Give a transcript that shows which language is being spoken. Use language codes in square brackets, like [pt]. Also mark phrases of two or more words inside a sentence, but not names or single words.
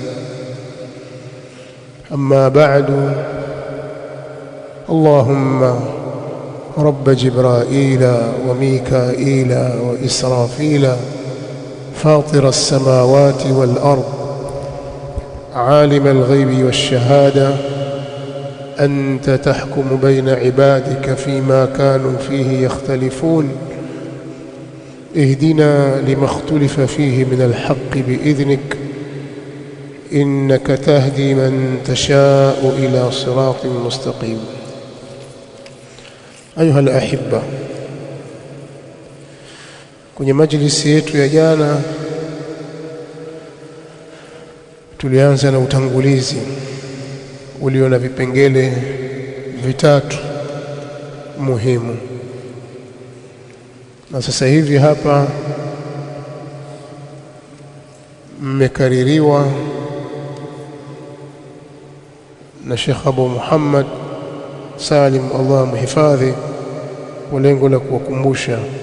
[ar] أما بعد، اللهم رب جبرائيل وميكائيل وإسرافيل فاطر السماوات والأرض عالم الغيب والشهادة، أنت تحكم بين عبادك فيما كانوا فيه يختلفون، اهدنا لما اختلف فيه من الحق بإذنك، إنك تهدي من تشاء إلى صراط مستقيم. أيها الأحبة، [sw] kwenye majlisi yetu ya jana tulianza na utangulizi ulio na vipengele vitatu muhimu, na sasa hivi hapa mmekaririwa na Sheikh Abu Muhammad Salim, Allah mhifadhi, kwa lengo la kuwakumbusha